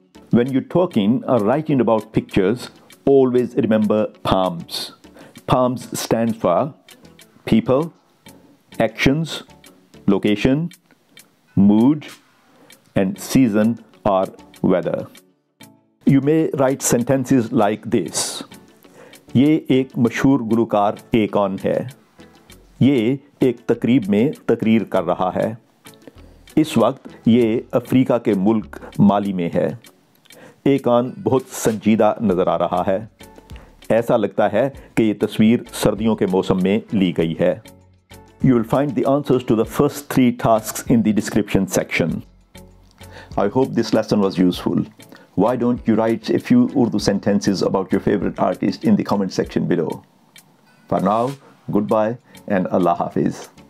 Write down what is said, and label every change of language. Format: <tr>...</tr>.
<en>When you're talking or writing about pictures, always remember PAMs. PAMs stands for people, actions, location, mood, and season or weather. You may write sentences like this.</en> <ur>یہ ایک مشہور گلوکار ایکان ہے. یہ ایک تقریب میں تقریر کر رہا ہے. اس وقت یہ افریقہ کے ملک مالی میں ہے. ایکان بہت سنجیدہ نظر آ رہا ہے. ایسا لگتا ہے کہ یہ تصویر سردیوں کے موسم میں لی گئی ہے.</ur> <en>You will find the answers to the first 3 tasks in the description section. I hope this lesson was useful. Why don't you write a few Urdu sentences about your favorite artist in the comment section below. For now, goodbye and Allah Hafiz.</en>